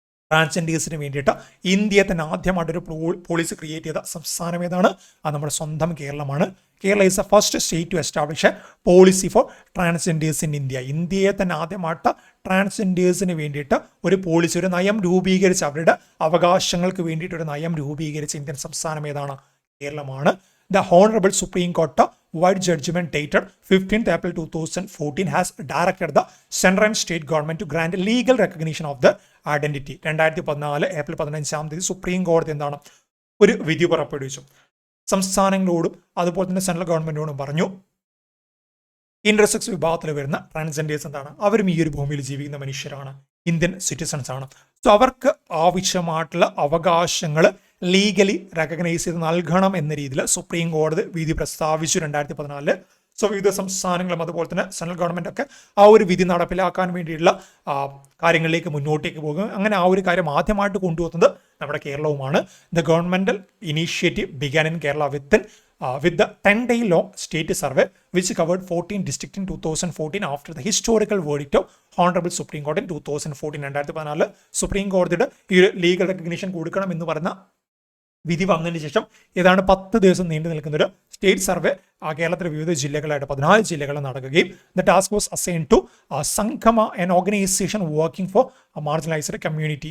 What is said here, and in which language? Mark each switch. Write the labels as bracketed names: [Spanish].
[Malayalam] ട്രാൻസ്ജെൻഡേഴ്സിന് വേണ്ടിയിട്ട് ഇന്ത്യയെ തന്നെ ആദ്യമായിട്ടൊരു പോളിസി ക്രിയേറ്റ് ചെയ്ത സംസ്ഥാനം ഏതാണ്, അത് നമ്മുടെ സ്വന്തം കേരളമാണ്. [English] Kerala is the first state to establish a policy for transgenders in India. [Malayalam] ഇന്ത്യയെ തന്നെ ആദ്യമായിട്ട് ട്രാൻസ്ജെൻഡേഴ്സിന് വേണ്ടിയിട്ട് ഒരു പോളിസി, ഒരു നയം രൂപീകരിച്ച് അവരുടെ അവകാശങ്ങൾക്ക് വേണ്ടിയിട്ട് ഒരു നയം രൂപീകരിച്ച ഇന്ത്യൻ സംസ്ഥാനം ഏതാണ്, കേരളമാണ്. [English] The Honorable Supreme Court wide judgment dated 15th April 2014 has directed the central and state government to grant legal recognition of the identity. [Malayalam] 2014 April 15 supreme കോടതി എന്താണ് ഒരു വിധി പുറപ്പെടുവിച്ചു. സംസ്ഥാനങ്ങളോടും അതുപോലെ തന്നെ സെൻട്രൽ ഗവൺമെന്റിനോടും പറഞ്ഞു, ഇന്റർസെക്സ് വിഭാഗത്തിൽ വരുന്ന ട്രാൻസ്ജെൻഡേഴ്സ് എന്താണ്, അവരും ഈ ഒരു ഭൂമിയിൽ ജീവിക്കുന്ന മനുഷ്യരാണ്, ഇന്ത്യൻ സിറ്റിസൺസ് ആണ്. സോ അവർക്ക് ആവശ്യമായിട്ടുള്ള അവകാശങ്ങൾ ലീഗലി റെക്കഗ്നൈസ് ചെയ്ത് നൽകണം എന്ന രീതിയിൽ സുപ്രീം കോടതി വിധി പ്രസ്താവിച്ചു 2014. സോ വിവിധ സംസ്ഥാനങ്ങളും അതുപോലെ തന്നെ സെൻട്രൽ ഗവൺമെന്റ് ഒക്കെ ആ ഒരു വിധി നടപ്പിലാക്കാൻ വേണ്ടിയുള്ള കാര്യങ്ങളിലേക്ക് മുന്നോട്ടേക്ക് പോകും. അങ്ങനെ ആ ഒരു കാര്യം ആദ്യമായിട്ട് കൊണ്ടുവന്നത് നമ്മുടെ കേരളവുമാണ്. [English] The governmental initiative began in Kerala with the 10-day long state survey which covered 14 districts in 2014 after the historical verdict of Honorable Supreme Court in 2014. [Malayalam] 2014 supreme കോടതിയുടെ ഈ ലീഗൽ റെക്കഗ്നീഷൻ കൊടുക്കണം എന്ന് പറഞ്ഞ വിധി വന്നതിന് ശേഷം ഏതാണ്ട് 10 ദിവസം നീണ്ടു നിൽക്കുന്നൊരു സ്റ്റേറ്റ് സർവേ കേരളത്തിലെ വിവിധ ജില്ലകളായിട്ട് 14 ജില്ലകൾ നടക്കുകയും [English] The task was assign to Sangama an organisation working for marginalised community.